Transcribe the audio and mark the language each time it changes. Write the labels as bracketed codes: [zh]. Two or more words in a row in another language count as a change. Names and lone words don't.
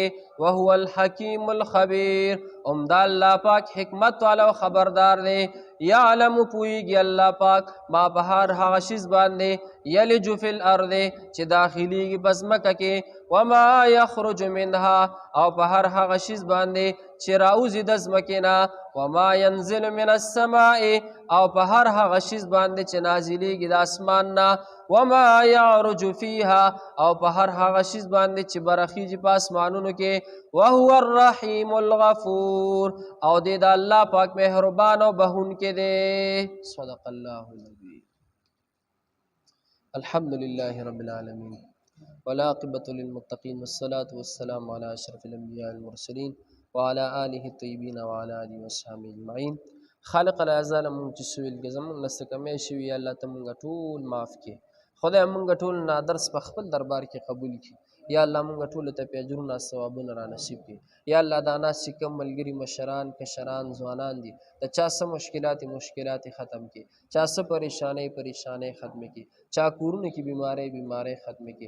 [ar] وهو الحکیم الخبیر، [ps] دا الله پاک حکمت والا او خبردار دی. یعلم، پوهیږي الله پاک ما په هر هغه شیز باندې [ar] یلج فی الارض [ps] چې داخلیږي په ځمکه کې، [ar] وما یخرج منها، [ps] او په هر هغه شیز باندې چې راوځي د ځمکې نه، [ar] وما ینزل من السماء، [ps] او په هر هغه شیز باندې چې نازلیږي د اسمان نه، [ar] وما یعرج فیها، [ps] او په هر هغه شیز باندې چې برخیږي په اسمانونو کې. [ar] وهو الرحیم الغفور، [ps] او دی د الله پاک مهربان او بخښونکی دی. [ar] صدق الله العظیم. الحمد لله رب العالمین والعاقبة للمتقین والصلاة والسلام على اشرف الانبیاء والمرسلین وعلى آله الطیبین وعلى آله وصحبه اجمعین. [ps] خالق العزا لمونږ چې سویل کې زمونږ نه څه کمی شوي، یا الله ته مونږ ټول معاف کړي. خدای مونږ ټول نه درس په خپل دربار کې قبول کړي. یا الله مونږ ټولو ته پې اجرونه ثوابونه را نصیب کړي. یا الله دا ناست چې کوم ملګري مشران، کشران، ځوانان دي، د چا څه مشکلات ختم کړي، چا څه پریشانۍ ختم کړي، چا کورونو کې بیمارۍ ختم کړي.